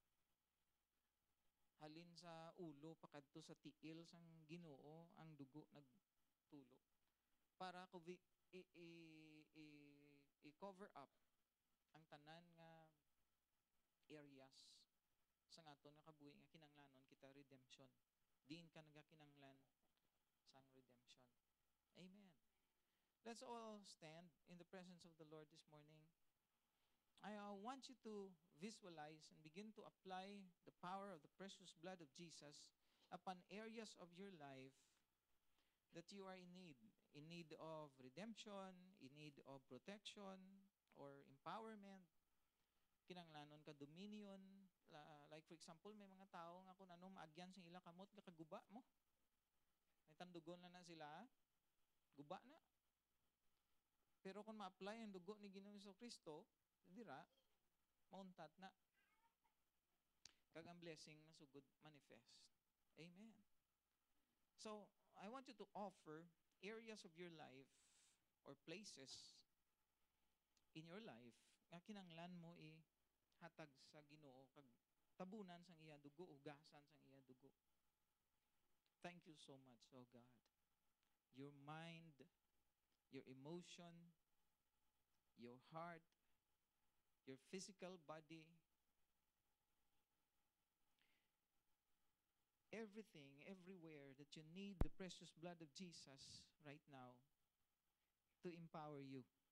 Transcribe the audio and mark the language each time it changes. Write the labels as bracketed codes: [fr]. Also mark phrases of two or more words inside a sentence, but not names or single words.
[hil] Halin sa ulo pakadto sa tiil sang Ginoo ang dugo nagtulo para ko i- [en] cover up [hil] ang tanan nga areas sa aton nga kabuhi nga kinanglanon kita redemption. Diin ka nagakinanglan sang redemption. Amen. [en] Let's all stand in the presence of the Lord this morning. I want you to visualize and begin to apply the power of the precious blood of Jesus upon areas of your life that you are in need of redemption, in need of protection or empowerment. [hil] Kinanglanon ka dominion, [en] Like for example, [hil] may mga tao nga kung ano maagyan sa ila kamot nga kaguba mo. May tandugon na sila, guba na. Pero kung ma-apply ang dugo ni Ginoong Jesucristo, dira mauntat na. Kag ang blessing masugod manifest. Amen. So, I want you to offer areas of your life or places in your life nga kinanglan mo hatag sa Ginoo kag tabunan sang iya dugo, ugasan sang iya dugo. [en] Thank you so much, oh God. Your mind, your emotion, your heart, your physical body, everything, everywhere that you need the precious blood of Jesus right now to empower you.